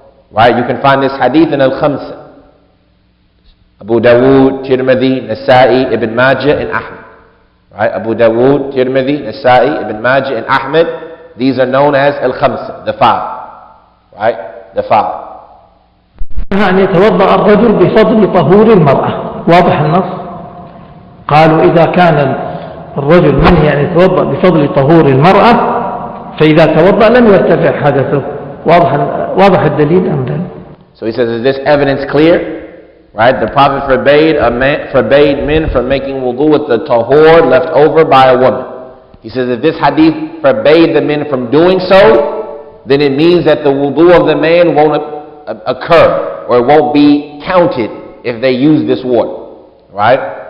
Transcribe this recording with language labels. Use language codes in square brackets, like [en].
[en] Right? You can find this hadith in Al-Khamsa. Abu Dawood, Tirmidhi, Nasa'i, Ibn Majah, and Ahmad. Right? Abu Dawood, Tirmidhi, Nasa'i, Ibn Majah, and Ahmad. These are known as Al-Khamsa, the five. Right? The five. [ar] أن يتوضأ الرجل بفضل طهور المرأة. واضح النص. قالوا إذا كان الرجل منهي أن يتوضأ بفضل طهور المرأة فإذا توضأ لم يرتفع حدثه. واضح الدليل أم لا؟ [en] So he says, is this evidence clear? Right? The Prophet forbade men from making wudu with the tahur left over by a woman. He says, if this hadith forbade the men from doing so, then it means that the wudu of the man won't occur, or it won't be counted if they use this water. Right?